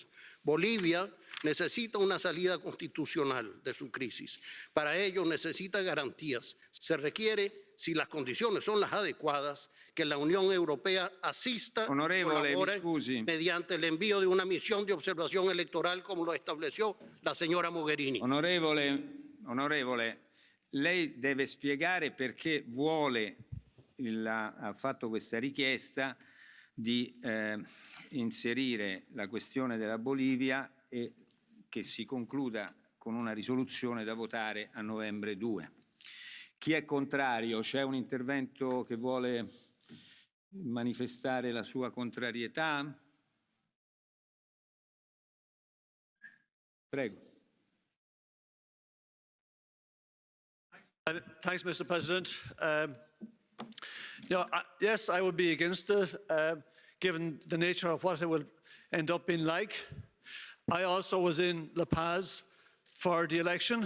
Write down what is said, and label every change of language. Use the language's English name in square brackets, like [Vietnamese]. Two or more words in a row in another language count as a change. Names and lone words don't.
[Spanish] Bolivia necesita una salida constitucional de su crisis. Para ello necesita garantías. Se requiere, si las condiciones son las adecuadas, que la Unión Europea asista y colabore mediante el envío de una misión de observación electoral como lo estableció la señora Mogherini. [Italian] Onorevole, lei deve spiegare perché ha fatto questa richiesta di inserire la questione della Bolivia e che si concluda con una risoluzione da votare a novembre 2. Chi è contrario? C'è un intervento che vuole manifestare la sua contrarietà? Prego. [English] Thanks, Mr. President. Yes, I would be against it, given the nature of what it will end up being like. I also was in La Paz for the election.